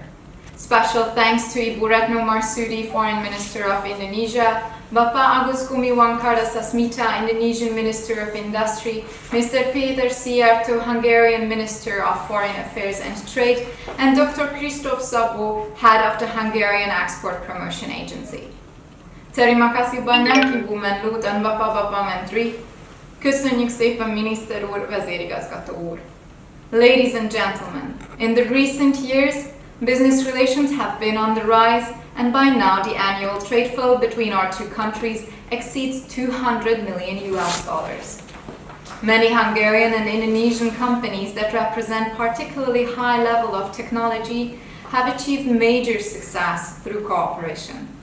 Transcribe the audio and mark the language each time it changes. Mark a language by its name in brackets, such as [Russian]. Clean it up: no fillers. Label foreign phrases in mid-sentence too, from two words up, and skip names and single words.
[English] Special thanks to Ibu Retno Marsudi, Foreign Minister of Indonesia, Bapak Agus Gumiwang Kardasasmita, Indonesian Minister of Industry, Mr. Peter Sijarto, Hungarian Minister of Foreign Affairs and Trade, and Dr. Christoph Szabó, Head of the Hungarian Export Promotion Agency. [Indonesian] Terima kasih banyak Ibu Menlu dan Bapak-Bapak Menteri. [Hungarian] Köszönjük szépen Miniszter úr, Vezérigazgató úr. [English] Ladies and gentlemen, in the recent years, business relations have been on the rise, and by now the annual trade flow between our two countries exceeds $200 million. Many Hungarian and Indonesian companies that represent particularly high level of technology have achieved major success through cooperation.